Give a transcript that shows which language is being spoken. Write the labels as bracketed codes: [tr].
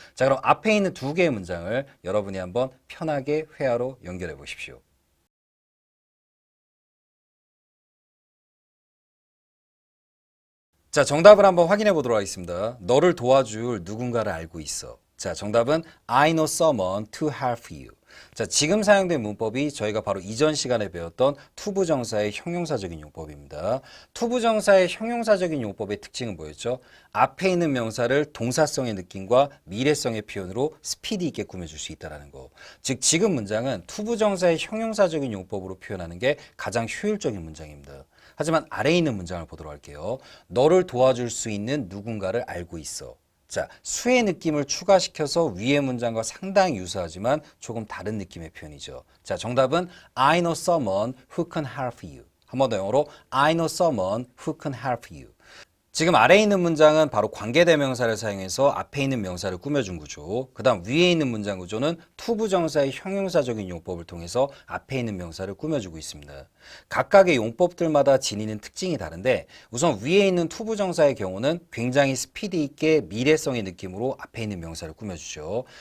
[ko] 자, 그럼 앞에 있는 두 개의 문장을 여러분이 한번 편하게 회화로 연결해 보십시오. 자, 정답을 한번 확인해 보도록 하겠습니다. 너를 도와줄 누군가를 알고 있어. 자, 정답은 [en] I know someone to help you. [ko] 자, 지금 사용된 문법이 저희가 바로 이전 시간에 배웠던 투부정사의 형용사적인 용법입니다. 투부정사의 형용사적인 용법의 특징은 뭐였죠? 앞에 있는 명사를 동사성의 느낌과 미래성의 표현으로 스피디 있게 꾸며줄 수 있다는 거. 즉 지금 문장은 투부정사의 형용사적인 용법으로 표현하는 게 가장 효율적인 문장입니다. 하지만 아래에 있는 문장을 보도록 할게요. 너를 도와줄 수 있는 누군가를 알고 있어. 자, 수의 느낌을 추가시켜서 위의 문장과 상당히 유사하지만 조금 다른 느낌의 표현이죠. 자, 정답은 [en] I know someone who can help you. [ko] 한 번 더 영어로 [en] I know someone who can help you. [ko] 지금 아래에 있는 문장은 바로 관계대명사를 사용해서 앞에 있는 명사를 꾸며준 구조, 그 다음 위에 있는 문장 구조는 투부정사의 형용사적인 용법을 통해서 앞에 있는 명사를 꾸며주고 있습니다. 각각의 용법들마다 지니는 특징이 다른데 우선 위에 있는 투부정사의 경우는 굉장히 스피디 있게 미래성의 느낌으로 앞에 있는 명사를 꾸며주죠.